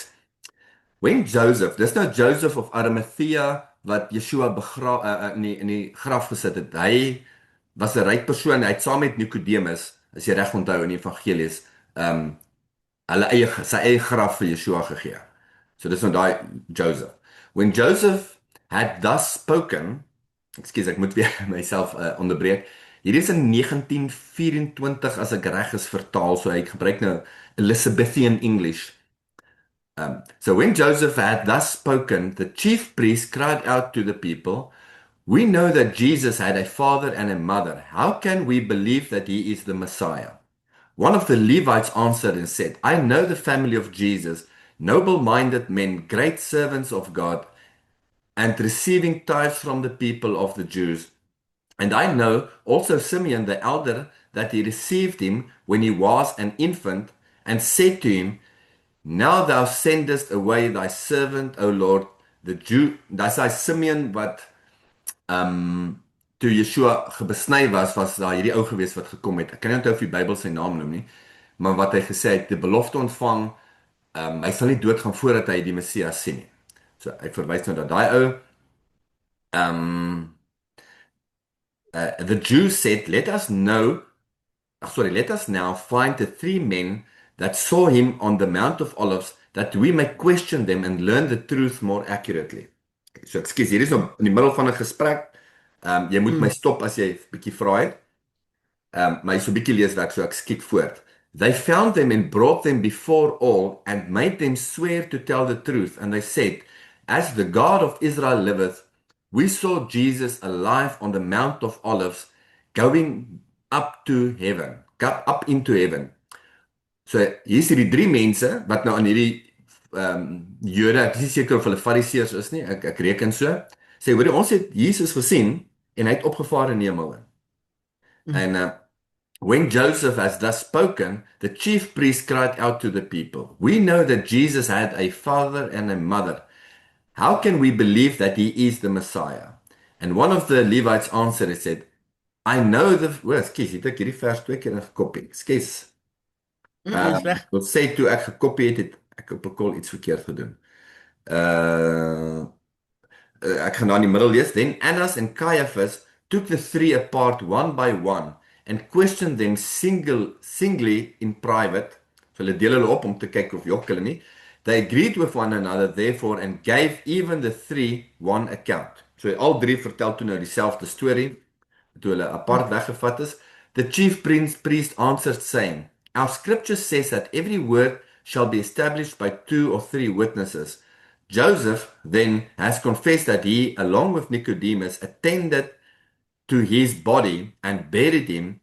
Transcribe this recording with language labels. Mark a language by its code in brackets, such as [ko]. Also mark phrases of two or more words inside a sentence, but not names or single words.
[af] When Joseph, dis nou Joseph of Arimathea wat Yeshua in die graf gesit het. Hy was 'n ryk persoon, hy het saam met Nikodemus, as jy reg onthou in die evangelies, sy eie graf vir Yeshua gegee. So dis nou daai Joseph. [en] When Joseph had thus spoken, [af] ekskuus, ek moet weer myself onderbreek. Hierdie is in 1924 as ek reg is vertaal, so hy gebruik nou Elizabethan English. [en] So when Joseph had thus spoken, the chief priest cried out to the people, "We know that Jesus had a father and a mother. How can we believe that he is the Messiah?" One of the Levites answered and said, "I know the family of Jesus, noble-minded men, great servants of God, and receiving tithes from the people of the Jews. And I know also Simeon the elder, that he received him when he was an infant, and said to him, Now thou sendest away thy servant, O Lord, the Jew." [af] Dis hy Simeon wat toe Yeshua gebesny was daar hierdie ou gewees wat gekom het. Ek kan nie onthou of die Bybel sy naam noem nie, maar wat hy gesê het, die belofte ontvang, hy sal nie doodgaan voordat hy die Messias sien nie. So hy verwys nou dat daai ou [en] the Jews said, let us now find the three men that saw him on the Mount of Olives, that we may question them and learn the truth more accurately. [af] Okay, so ekskuus, hier is nou in die middel van 'n gesprek. Jy moet my Mm, stop as jy 'n bietjie vra het. Maar jy so 'n bietjie leeswerk, so ek skiet voort. [en] They found them and brought them before all and made them swear to tell the truth. And they said, As the God of Israel liveth, we saw Jesus alive on the Mount of Olives, going up to heaven, up into heaven. [af] So hier's hierdie drie mense wat nou aan hierdie Jode, ek is nie seker of hulle Fariseërs is nie, ek reken so. Sê hoor, ons het Jesus gesien en hy het opgevaar in die hemel in. mm, [en] And when Joseph has thus spoken, the chief priest cried out to the people, "We know that Jesus had a father and a mother. How can we believe that he is the Messiah?" And one of the Levites answered and said, "I know the..." Well, excuse, [af] ek hierdie vers twee keer ingekopie. Excuse. Is reg. Wat sê toe ek gekopie het, het ek op 'n kol iets verkeerd gedoen. Uh ek gaan nou in die middel lees. [en] Then Annas and Caiaphas took the three apart one by one and questioned them singly in private. [af] So hulle deel hulle op om te kyk of jok hulle nie. [en] They agreed with one another therefore and gave even the three one account. [af] So al drie vertel toe nou dieselfde storie toe hulle apart weggevat is. [en] The chief priest answered saying, our scripture says that every word shall be established by two or three witnesses. Joseph then has confessed that he, along with Nicodemus, attended to his body and buried him.